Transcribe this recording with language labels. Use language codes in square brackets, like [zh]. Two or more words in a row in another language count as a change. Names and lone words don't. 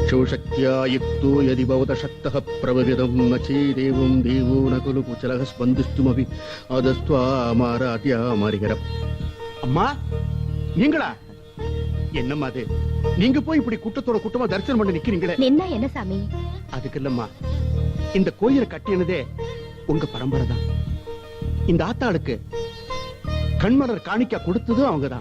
[sa] शक्त्या युक्तो यदि भवतः शक्तः प्रभवितं न चेदेवं देवो न खलु कुशलः स्पन्दिष्टुमपि अदस्त्वामाराध्या मरिगरम् [ta] அம்மா நீங்களா? என்னம்மா அது? நீங்க போய் இப்படி கூட்டத்தோட கூட்டமா தரிசனம் பண்ணி நிக்கிறீங்களே. நின்னா என்ன சாமி? அதுக்கு இல்லம்மா, இந்த கோயிலை கட்டினதே உங்க பரம்பரை தான். இந்த ஆத்தாளுக்கு கண்மலர் காணிக்கா கொடுத்ததும் அவங்கதான்.